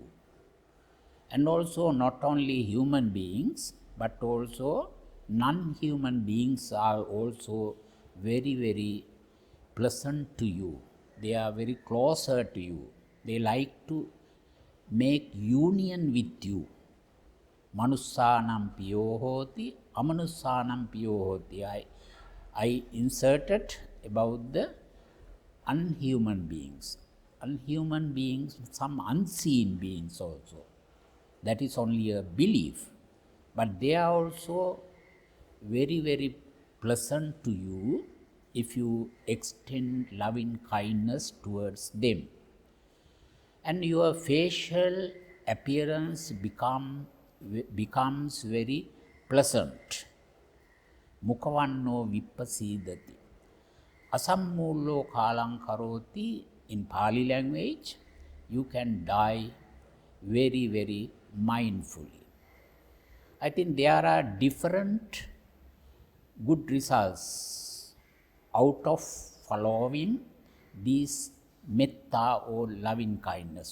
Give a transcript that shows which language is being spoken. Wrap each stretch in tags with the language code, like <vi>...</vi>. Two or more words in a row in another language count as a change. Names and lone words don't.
<en>And also not only human beings, but also non-human beings are also very, very pleasant to you. They are very closer to you. They like to make union with you.</en> <pi>Manussanam piyo hoti, amanussanam piyo hoti.</pi> <en>I inserted about the unhuman beings. Unhuman beings, some unseen beings also. That is only a belief. But they are also very, very pleasant to you if you extend loving kindness towards them. And your facial appearance becomes very pleasant.</en> <pi>Mukavanno vippasidati. Asammullo kalang karoti,</pi> <en>in Pali language, you can die very, very mindfully. I think there are different good results out of following these metta or loving kindness.</en>